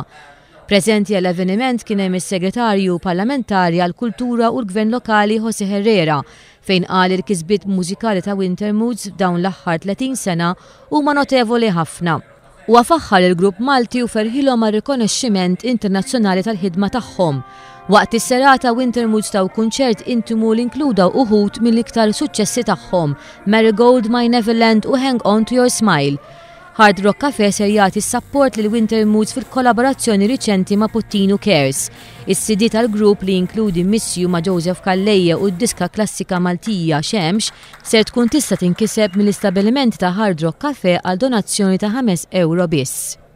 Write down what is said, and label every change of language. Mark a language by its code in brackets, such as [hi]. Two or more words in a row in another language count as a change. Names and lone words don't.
[mt] Preżenti għall-avveniment kien hemm is-Segretarju Parlamentari għall-Kultura u l-Gvern Lokali José Herrera, fejn qal il-kisbiet mużikali ta' Winter Moods f'dawn l-aħħar 30 sena huma notevoli ħafna. U għafaxħar il-grupp Malti u ferħilhom għal rikonoxximent internazzjonali tal-ħidma tagħhom. Waqt is-serata Winter Moods taw kunċert intimu li inkludaw uħud mill-iktar suċċessi tagħhom, Marigold, My Neverland u Hang On to Your Smile. Hard Rock Cafe ser jagħti s-sapport lil Winter Moods fil-kollaborazzjoni riċenti ma' Puttinu Cares. Is-CD tal-grupp li jinkludi Miss You ma' Joseph Calleja u d-diska klassika Maltija Xemx ser tkun tista' tinkiseb mill-istabiliment ta' Hard Rock Cafe għal donazzjoni ta' €5 biss.